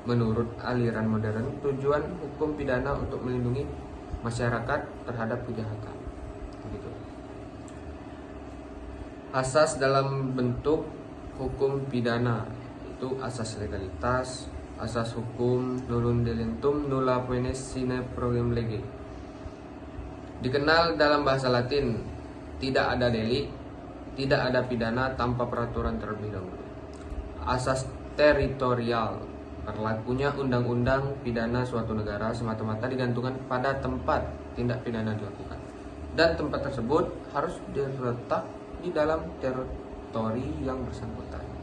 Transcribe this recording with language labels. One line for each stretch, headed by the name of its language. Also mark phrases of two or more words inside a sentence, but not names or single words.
Indonesian: Menurut aliran modern, tujuan hukum pidana untuk melindungi masyarakat terhadap kejahatan. Begitu. Asas dalam bentuk hukum pidana itu asas legalitas, asas hukum
Latin: nullum delictum nulla poenis sine proem lege.
Indonesian: Dikenal dalam bahasa Latin, tidak ada delik, tidak ada pidana tanpa peraturan terlebih dahulu. Asas teritorial, berlakunya undang-undang pidana suatu negara semata-mata digantungkan pada tempat tindak pidana dilakukan, dan tempat tersebut harus terletak di dalam teritori yang bersangkutan.